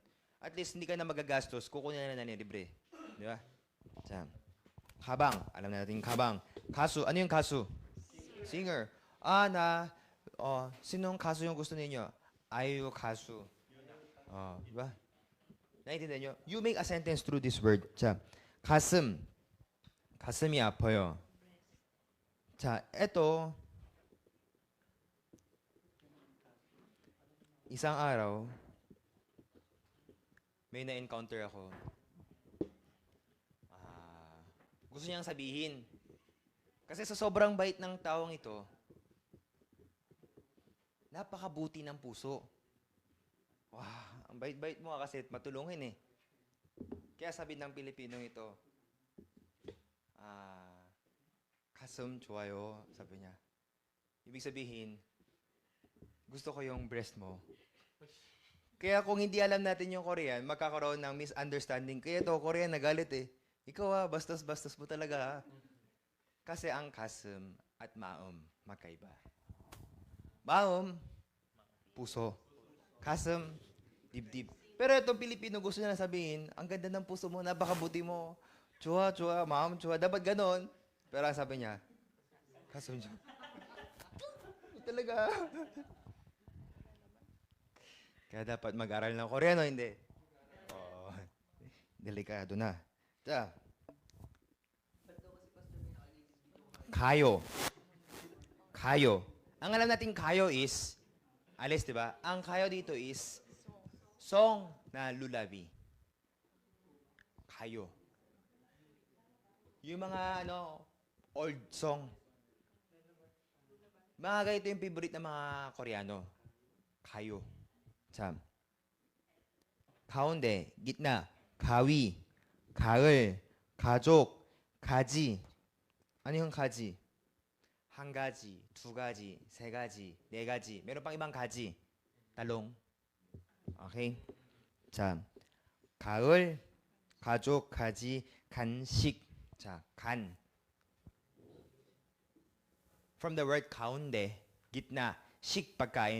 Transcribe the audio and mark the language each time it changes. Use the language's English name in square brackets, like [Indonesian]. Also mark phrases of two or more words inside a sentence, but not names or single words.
[Filipino] At least hindi ka na magagastos, kukunin na lang libre. Di ba? Kabang. Alam na natin kabang. Kasu. Ano yung kasu? Singer. Sinong kasu yung gusto ninyo? Ayu kasu. Di ba? Naiintindihan nyo? [English] You make a sentence through this word. [Korean] 가슴. 가슴이 아파요. 자, [Filipino] eto, isang araw, may na-encounter ako. Gusto niyang sabihin. Kasi sa sobrang bait ng taong ito, napakabuti ng puso. Ang bait-bait mo kasi matulungin eh. Kaya sabi ng Pilipinong ito, [Korean] 가슴 좋아요, [Filipino] sabi niya. Ibig sabihin, gusto ko yung breast mo. Kaya kung hindi alam natin yung Korean, magkakaroon ng misunderstanding. Kaya to, Korean nagalit eh. Ikaw bastos-bastos mo talaga ha. Kasi ang 가슴 at maum, magkaiba. Maum, puso. 가슴, dibdib. Pero itong Pilipino gusto niya na sabihin, ang ganda ng puso mo, napakabuti mo. [Korean] 좋아, 마음, 좋아. [Filipino] Dapat ganon. Pero ang sabi niya, [Korean] 가슴 좀. [Filipino] Talaga. Kaya dapat mag-aral ng Koreano, hindi? Oh, delikado na. [Korean] 자, 가요. 가요. [Filipino] Ang alam natin kayo is, alis, di ba? Ang kayo dito is song na lulabi. Kayo. Yung mga, [English] old song. [Filipino] Mga ganito yung favorite ng mga Koreano. Kayo. [Korean] 자, 가운데, gitna, 가위, 가을, 가족, 가지. [Filipino] Ano yung 가지? [Korean] 한 가지, 두 가지, 세 가지, 네 가지. [Filipino] Meron pang ibang 가지. Talong. Okay? [Korean] 자, 가을, 가족, 가지, 간식. 자, 간. [English] From the word 가운데, [Filipino] gitna, 식, pagkain.